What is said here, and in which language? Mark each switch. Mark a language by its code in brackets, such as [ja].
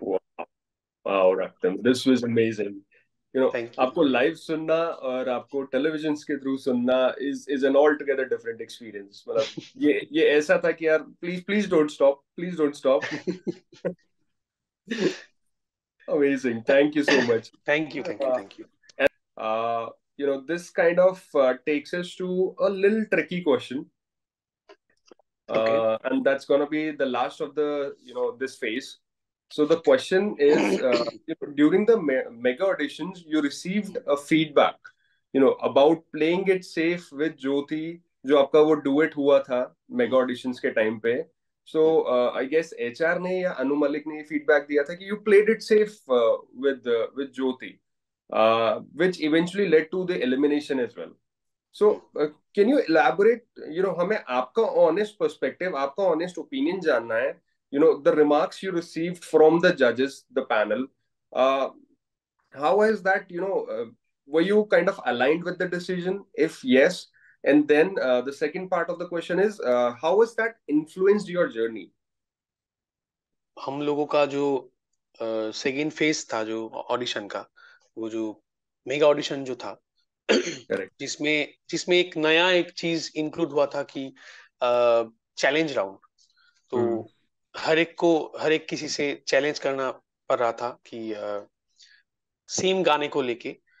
[en] Wow, wow, Raktam, this was amazing. Thank you. [hi] आपको live सुनना और आपको टेलीविजन के थ्रू सुनना [en] Is an altogether different experience. [hi] मतलब ये ऐसा था कि यार [en] Please please don't stop, please don't stop. Amazing. Thank you so much. Thank you thank you Uh, thank you. uh, this kind of takes us to a little tricky question. Okay. And that's going to be the last of the this phase. So the question is, during the mega auditions you received a feedback about playing it safe with Jyoti, [hi] जो आपका वो duet हुआ था mega auditions के time पे. [en] So I guess HR [hi] ने या अनु मलिक ने feedback दिया था कि [en] you played it safe with Jyoti, which eventually led to the elimination as well. So, can you elaborate? [hi] हमें आपका honest perspective, आपका honest opinion जानना है. [en] The remarks you received from the judges, the panel. Uh, how is that? Were you kind of aligned with the decision? If yes, and then the second part of the question is, how has that influenced your journey? [hi] हम लोगों का जो second phase था जो audition का, वो जो mega audition जो था [en] Correct. [hi] जिसमें जिसमें एक नया एक चीज इंक्लूड हुआ था कि चैलेंज राउंड। तो Hmm. हर एक किसी से चैलेंज करना पड़ रहा था कि सेम गाने को लेके।